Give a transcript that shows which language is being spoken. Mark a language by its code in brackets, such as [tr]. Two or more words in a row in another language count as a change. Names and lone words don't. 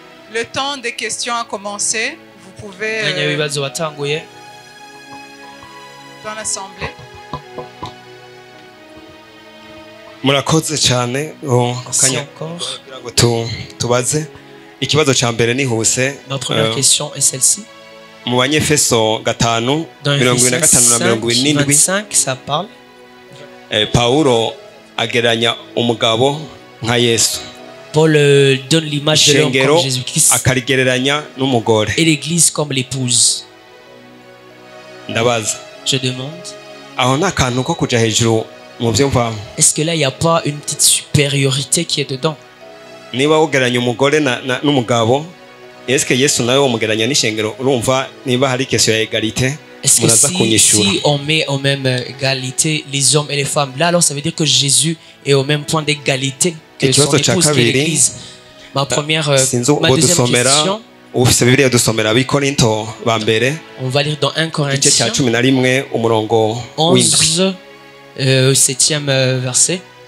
[fr] Le temps des questions a commencé. Vous pouvez dans l'assemblée. [rw] murakoze cyane kanya tubaze ikibazo cya mbere nihuse. [fr] Notre première question est celle-ci. [rw] Mu banyefeso 5 [fr] 25 ça parle. [rw] Paulo ageranya umugabo nka Yesu. [fr] Paul donne l'image de l'homme comme Jésus-Christ [rw] akarigereranya n'umugore [fr] et l'église comme l'épouse. [rw] Ndabaza, [fr] je demande, [rw] aho nta kantu ko kuja hejuru mu byo mvamo? [fr] Est-ce que là il n'y a pas une petite supériorité qui est dedans? [rw] Niba ugeranya umugore n'umugabo, [fr] est-ce que [rw] Yesu nawe umugeranya n'ishengero? Urumva niba hari question ya égalité? [fr] Est-ce que si on met en même égalité les hommes et les femmes, là alors ça veut dire que Jésus est au même point d'égalité que son épouse qui est l'église. Ma deuxième question, on va lire dans 1 Corinthiens 11, 7e verset.